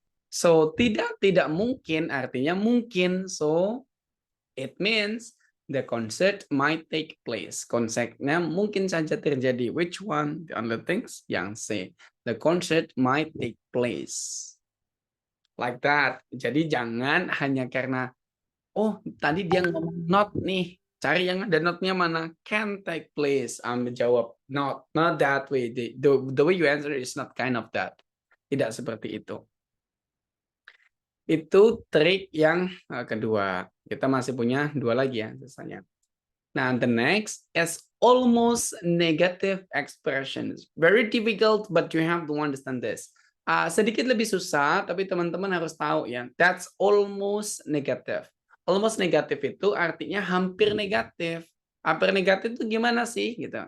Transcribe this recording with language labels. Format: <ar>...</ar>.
<id>So tidak mungkin artinya mungkin.</id> <en>So it means the concert might take place.</en> <id>Konsernya mungkin saja terjadi.</id> <en>Which one? The other things</en> <id>yang C.</id> <en>The concert might take place. Like that.</en> <id>Jadi jangan hanya karena oh tadi dia ngomong not nih. Cari yang ada not-nya mana.</id> <en>Can take place. Jawab not that way. The way you answer is not kind of that.</en> <id>Tidak seperti itu. Itu trik yang kedua. Kita masih punya dua lagi ya sisanya.</id> <en>Nah, the next is almost negative expressions. Very difficult, but you have to understand this.</en> <id>Sedikit lebih susah, tapi teman-teman harus tahu ya.</id> <en>That's almost negative.</en> <id>Almost negatif itu artinya hampir negatif. Hampir negatif itu gimana sih? Gitu.</id>